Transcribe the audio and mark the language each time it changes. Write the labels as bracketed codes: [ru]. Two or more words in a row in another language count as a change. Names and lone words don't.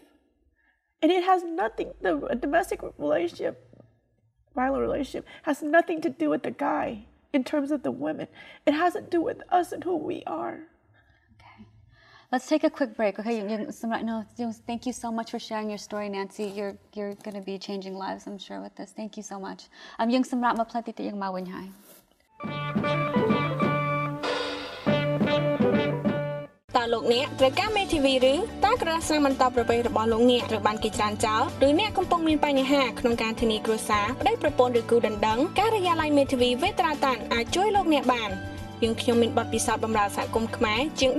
[en] And it has nothing, a domestic relationship, violent relationship, has nothing to do with the guy in terms of the women. It has to do with us and who we are. Let's take a quick break, okay? Thank you so much for sharing your story, Nancy. You're going to be changing lives, I'm sure, with this. Thank you so much. Yung samrat ma plati ti yung mawin hai. [km] តើលោកអ្នកត្រូវការមេធាវីឬតើក្រសាមិនតបប្រពៃរបស់លោកអ្នកត្រូវបានគេច្រានចោលឬអ្នកកំពុងមានបញ្ហាក្នុងការធានាគ្រួសារប្តីប្រព ន្ធឬគូដណ្ដឹងការិយាល័យមេធាវីវេត្រាតានអាចជួយលោកអ្នកបានយើងខ្ញុំមានបទពិសោធន៍បម្រើសហគមន៍ខ្មែរជាង